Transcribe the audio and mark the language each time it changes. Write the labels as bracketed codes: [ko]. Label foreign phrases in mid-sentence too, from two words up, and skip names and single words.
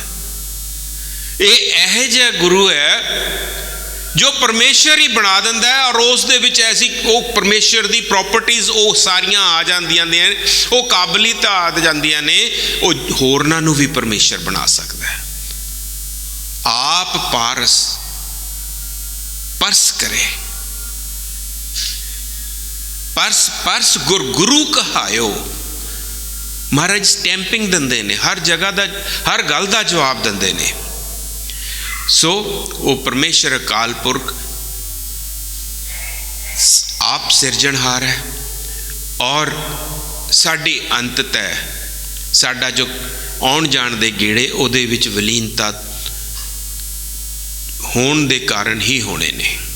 [pa] ਯੇ ਇਹੋ ਜਿਹਾ ਗੁਰੂ ਹੈ ਜੋ ਪਰਮੇਸ਼ਵਰ ਹੀ ਬਣਾ ਦਿੰਦਾ ਹੈ, ਔਰ ਉਸ ਦੇ ਵਿਚ ਐਸੀ ਵੋ ਪਰਮੇਸ਼ਵਰ ਦੀ ਪ੍ਰਾਪਰਟੀਜ਼ ਵੋ ਸਾਰੀਆਂ ਆ ਜਾਂਦੀਆਂ ਨੇ, ਵੋ ਕਾਬਲੀਅਤ ਆ ਜਾਂਦੀਆਂ ਨੇ, ਵੋ ਹੋਰਨਾਂ ਨੂੰ ਭੀ ਪਰਮੇਸ਼ਵਰ ਬਣਾ ਸਕਦਾ ਹੈ। ਆਪ ਪਾਰਸ ਪਰਸ ਕਰੇ, ਪਰਸ ਪਰਸ ਗੁਰ ਗੁਰੂ ਕਹਾਯੋ। ਮਹਾਰਾਜ ਸਟੈਂਪਿੰਗ ਦਿੰਦੇ ਨੇ, ਹਰ ਜਗ੍ਹਾ ਦਾ ਹਰ ਗੱਲ ਦਾ ਜਵਾਬ ਦਿੰਦੇ ਨੇ। ਸੋ ਵੋ ਪਰਮੇਸ਼ਵਰ ਅਕਾਲ ਪੁਰਖ ਆਪ ਸਿਰਜਣਹਾਰ ਹੈ, ਔਰ ਸਾਡੀ ਅੰਤਤਃ ਸਾਡਾ ਜੋ ਆਉਣ ਜਾਣ ਦੇ ਗੇੜੇ ਉਹਦੇ ਵਿਚ ਵਲੀਨਤਾ ਹੋਣ ਦੇ ਕਾਰਨ ਹੀ ਹੋਣੇ ਨੇ।